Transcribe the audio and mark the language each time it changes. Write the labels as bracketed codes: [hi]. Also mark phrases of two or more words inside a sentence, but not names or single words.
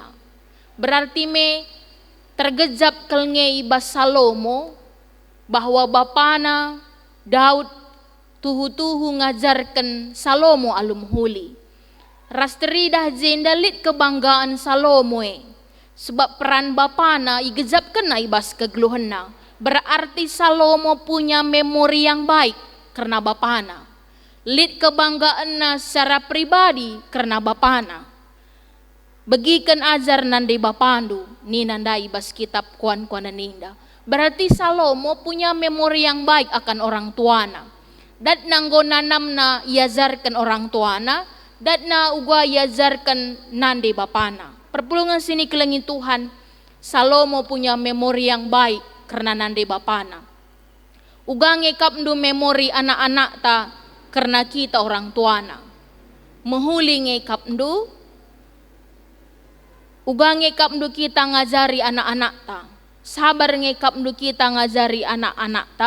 [btx] Berarti me tergejap kelnge ibas Salomo bahwa bapana Daud tuhu-tuhu ngajarkan Salomo alum huli. Rasteridah jendalit kebanggaan Salomo sebab peran bapana igejapkan na ibas kegeluhanna. [id] Berarti Salomo punya memori yang baik karena bapana. [btx] Lit kebanggaan na secara pribadi karena bapana. Begikan ajar nande bapandu ni nandai bas kitab kuan-kuanan ninda. [id] Berarti Salomo punya memori yang baik akan orang tuana. [btx] Dat nanggo nanamna iajarkan orang tuana, dat na uga iajarkan nande bapana. Perpulungan sini kelengin Tuhan, Salomo [id] punya memori yang baik karena [btx] nande bapana. Uga ngekap ndu memori anak-anak ta karena kita orang tuana. Mehuli ngekap ndu, uga ngekap ndu kita ngajari anak-anak ta. Sabar ngekap ndu kita ngajari anak-anak ta.